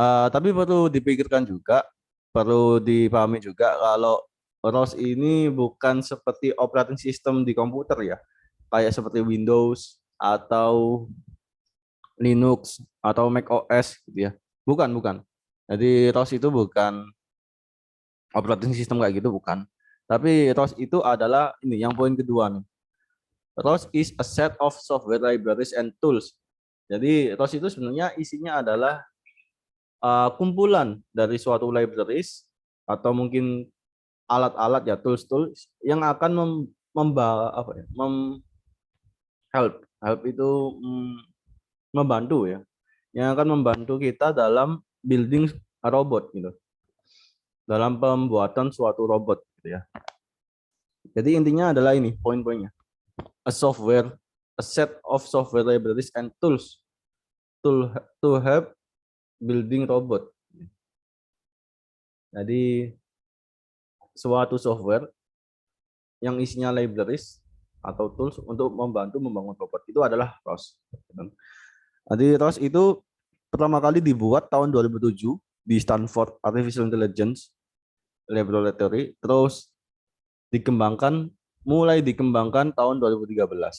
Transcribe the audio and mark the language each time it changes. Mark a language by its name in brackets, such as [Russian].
[Indonesian] Tapi perlu dipikirkan juga, perlu dipahami juga kalau ROS ini bukan seperti operating system di komputer ya, kayak seperti Windows atau Linux atau Mac OS gitu ya. Bukan, bukan. Jadi ROS itu bukan operating system kayak gitu, bukan. Tapi ROS itu adalah ini yang poin kedua nih. [English] ROS is a set of software libraries and tools. [Indonesian] Jadi ROS itu sebenarnya isinya adalah kumpulan dari suatu libraries atau mungkin alat-alat ya, tools-tools yang akan membawa apa ya, help help itu membantu ya, yang akan membantu kita dalam building robot gitu, dalam pembuatan suatu robot gitu ya. Jadi intinya adalah ini poin-poinnya. [English] A software, a set of software libraries and tools to help building robot. [Indonesian] Jadi suatu software yang isinya libraries atau tools untuk membantu membangun robot itu adalah ROS. Jadi ROS itu pertama kali dibuat tahun 2007 di Stanford Artificial Intelligence Laboratory, terus mulai dikembangkan tahun 2013.